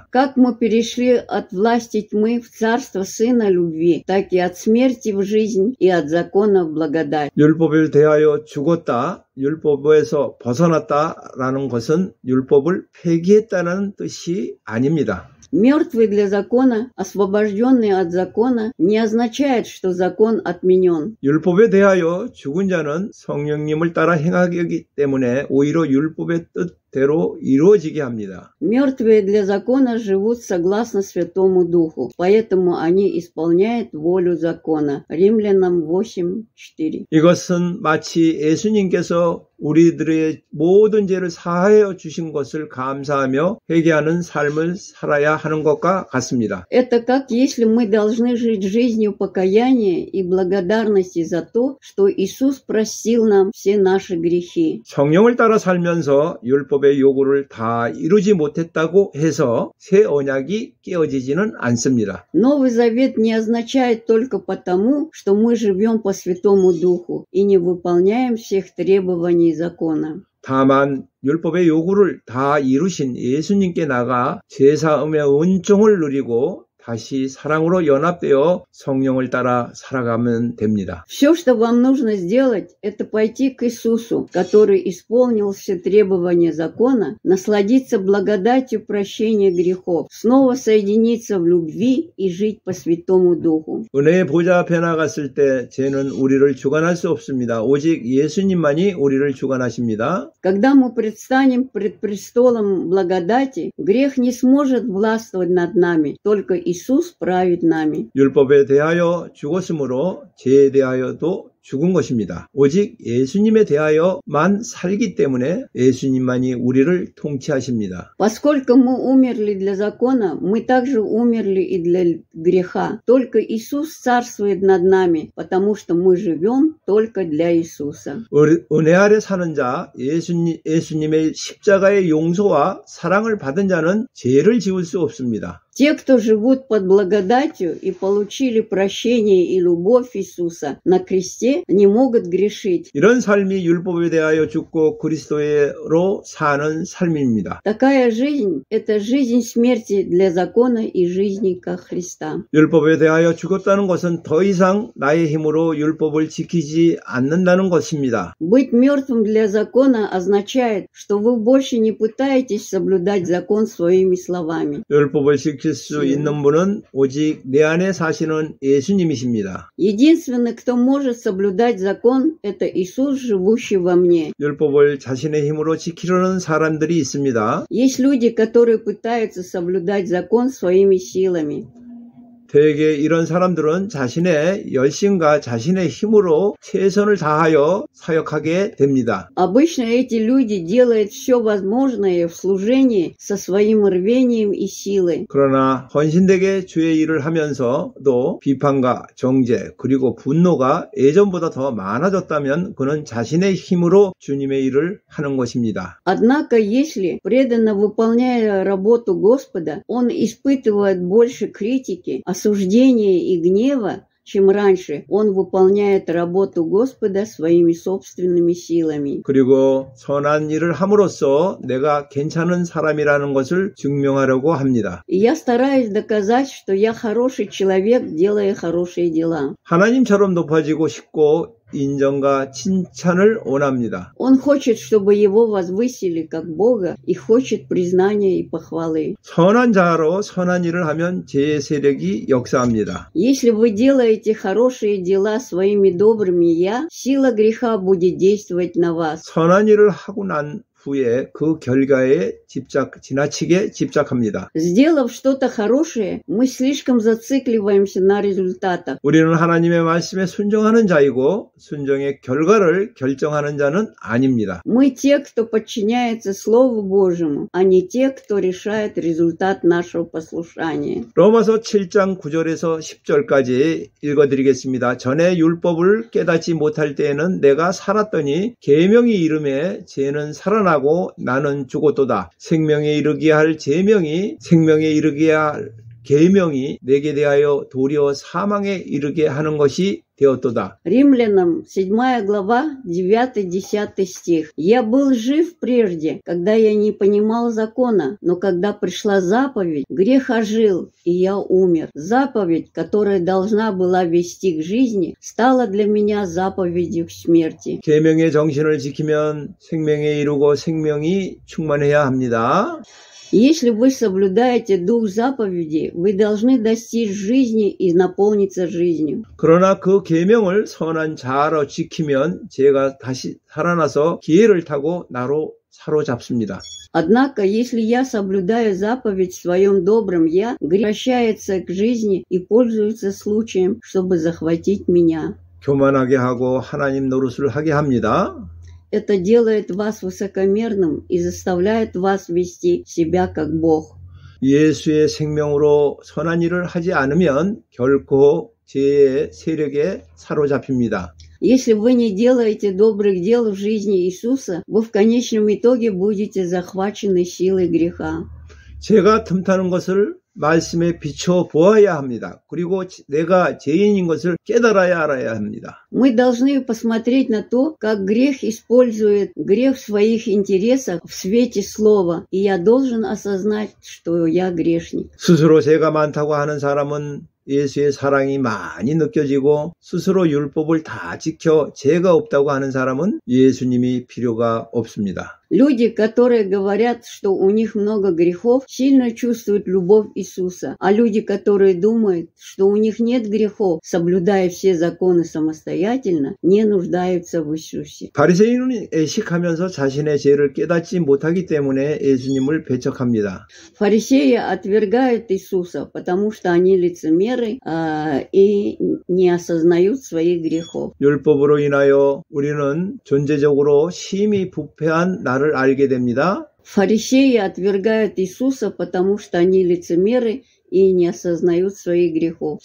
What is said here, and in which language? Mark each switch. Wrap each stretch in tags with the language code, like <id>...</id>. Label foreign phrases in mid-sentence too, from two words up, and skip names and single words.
<ru>Как мы перешли от власти тьмы в царство Сына любви, так и от смерти в жизнь и от закона в благодать.</ru> <ko>율법을 대하여 죽었다, 율법에서 벗어났다라는 것은 율법을 폐기했다는 뜻이 아닙니다.</ko> <ru>Мертвый для закона, освобожденный от закона, не означает, что закон отменен.</ru> <ko>율법에 대하여 죽은 자는 성령님을 따라 행하기 때문에 오히려 율법의 뜻대로 이루어지게 합니다.</ko> <ru>Мертвые для закона живут согласно Святому Духу, поэтому они исполняют волю закона. Римлянам 8:4.</ru> <ko>이것은 마치 예수님께서 우리들의 모든 죄를 사하여 주신 것을 감사하며 회개하는 삶을 살아야 하는 것과 같습니다.</ko> <ru>Это как если мы должны жить жизнью покаяния и благодарности за то, что Иисус простил нам все наши грехи.</ru> <ko>성령을 따라 살면서 율법의 요구를 다 이루지 못했다고 해서 새 언약이 깨어지지는 않습니다.</ko> <ru>Новый Завет не означает только потому, что мы живем по Святому Духу и не выполняем всех требований закона.</ru> <ko>다만 율법의 요구를 다 이루신 예수님께 나가 제사음의 은총을 누리고 다시 사랑으로 연합되어 성령을 따라 살아가면 됩니다.</ko> <ru>Все, что вам нужно сделать, это пойти к Иисусу, который исполнил все требования закона, насладиться благодатью прощения грехов, снова соединиться в любви и жить по Святому Духу.</ru> <ko>은혜의 보좌 앞에 나갔을 때 죄는 우리를 주관할 수 없습니다. 오직 예수님만이 우리를 주관하십니다.</ko> <ru>Когда мы предстанем пред престолом благодати, грех не сможет властвовать над нами, только Иисус правит нами.</ru> <ko>율법에 대하여 죽었으므로 죄에 대하여도 죽은 것입니다. 오직 예수님에 대하여만 살기 때문에 예수님만이 우리를 통치하십니다.</ko> <ru>Поскольку мы умерли для закона, мы также умерли и для греха. Только Иисус царствует над нами, потому что мы живем только для Иисуса.</ru> <ko>은혜 아래 사는 자, 예수님의 십자가의 용서와 사랑을 받은 자는 죄를 지을 수 없습니다.</ko> <ru>Те, кто живут под благодатью и получили прощение и любовь Иисуса на кресте, не могут грешить.</ru> <ko>이런 삶이 율법에 대하여 죽고 그리스도로 사는 삶입니다.</ko> <ru>Такая жизнь – это жизнь смерти для закона и жизни как Христа.</ru> <ko>율법에 대하여 죽었다는 것은 더 이상 나의 힘으로 율법을 지키지 않는다는 것입니다.</ko> <ru>Быть мертвым для закона означает, что вы больше не пытаетесь соблюдать закон своими словами.</ru> <ko>율법을 지킬 수 있는 분은 오직 내 안에 사시는 예수님이십니다.</ko> <ru>Единственный, кто может соблюдать закон, это Иисус, живущий во мне.</ru> <ko>율법을 자신의 힘으로 지키려는 사람들이 있습니다.</ko> <ru>Есть люди, которые пытаются соблюдать закон своими силами.</ru> <ko>대개 이런 사람들은 자신의 열심과 자신의 힘으로 최선을 다하여 사역하게 됩니다.</ko> <ru>Обычно эти люди делают все возможное в служении со своим рвением и силой.</ru> <ko>그러나 헌신되게 주의 일을 하면서도 비판과 정죄 그리고 분노가 예전보다 더 많아졌다면 그는 자신의 힘으로 주님의 일을 하는 것입니다.</ko> <ru>Однако, если преданно выполняя работу Господа, он испытывает больше критики, осуждения и гнева, чем раньше, он выполняет работу Господа своими собственными силами.</ru> <ko>그리고 선한 일을 함으로써 내가 괜찮은 사람이라는 것을 증명하려고 합니다.</ko> <ru>И я стараюсь доказать, что я хороший человек, делая хорошие дела.</ru> <ko>하나님처럼 높아지고 싶고 인정과 칭찬을 원합니다.</ko> <ru>Он хочет, чтобы его возвысили как Бога и хочет признания и похвалы.</ru> <ko>선한 자로 선한 일을 하면 죄의 세력이 역사합니다.</ko> <ru>Если вы делаете хорошие дела своими добрыми «я», сила греха будет действовать на вас.</ru> <ko>선한 일을 하고 난 후에 그 결과에 지나치게 집착합니다.</ko> <ru>Сделав что-то хорошее, мы слишком зацикливаемся на результатах.</ru> <ko>우리는 하나님의 말씀에 순종하는 자이고 순종의 결과를 결정하는 자는 아닙니다.</ko> <ru>Мы те, кто подчиняется Слову Божьему, а не те, кто решает результат нашего послушания.</ru> <ko>로마서 7장 9절에서 10절까지 읽어드리겠습니다. 전에 율법을 깨닫지 못할 때에는 내가 살았더니 계명이 이름에 죄는 살아나고 나는 죽었도다. 생명에 이르게 할 제명이 생명에 이르게 할 계명이 내게 대하여 도리어 사망에 이르게 하는 것이 되었도다.</ko> <ru>Римлянам 7 глава 9-10 стих. «Я был жив прежде, когда я не понимал закона, но когда пришла заповедь, грех ожил, и я умер. Заповедь, которая должна была вести к жизни, стала для меня заповедью к смерти».</ru> <ko>계명의 정신을 지키면 생명에 이르고 생명이 충만해야 합니다.</ko> <ru>Если вы соблюдаете дух заповеди, вы должны достичь жизни и наполниться жизнью.</ru> <ko>그러나 그 계명을 선한 자로 지키면 죄가 다시 살아나서 기회를 타고 나로 사로잡습니다.</ko> <ru>Однако, если я соблюдаю заповедь в своем добром «я», грех возвращается к жизни и пользуется случаем, чтобы захватить меня.</ru> <ko>교만하게 하고 하나님 노릇을 하게 합니다.</ko> <ru>Это делает вас высокомерным и заставляет вас вести себя как Бог.</ru> <ko>예수의 생명으로 선한 일을 하지 않으면 결코 죄의 세력에 사로잡힙니다.</ko> <ru>Если вы не делаете добрых дел в жизни Иисуса, вы в конечном итоге будете захвачены силой греха.</ru> <ko>죄가 틈타는 것을 말씀에 비춰 보아야 합니다. 그리고 내가 죄인인 것을 깨달아야 알아야 합니다.</ko> <ru>Мы должны посмотреть на то, как грех использует грех в своих интересах в свете слова, и я должен осознать, что я грешник.</ru> <ko>스스로 죄가 많다고 하는 사람은 예수의 사랑이 많이 느껴지고 스스로 율법을 다 지켜 죄가 없다고 하는 사람은 예수님이 필요가 없습니다.</ko> <ru>Люди, которые говорят, что у них много грехов, сильно чувствуют любовь Иисуса, а люди, которые думают, что у них нет грехов, соблюдая все законы самостоятельно, не нуждаются в Иисусе.</ru> <ko>바리새인은 애식하면서 자신의 죄를 깨닫지 못하기 때문에 예수님을 배척합니다.</ko> <ru>Фарисеи отвергают Иисуса, потому что они лицемеры и не осознают своих грехов.</ru> <ko>율법으로 인하여 우리는 존재적으로 심히 부패한 나를 알게 됩니다.</ko> <ru>Фарисеи отвергают Иисуса, потому что они лицемеры и не осознают своих грехов.</ru>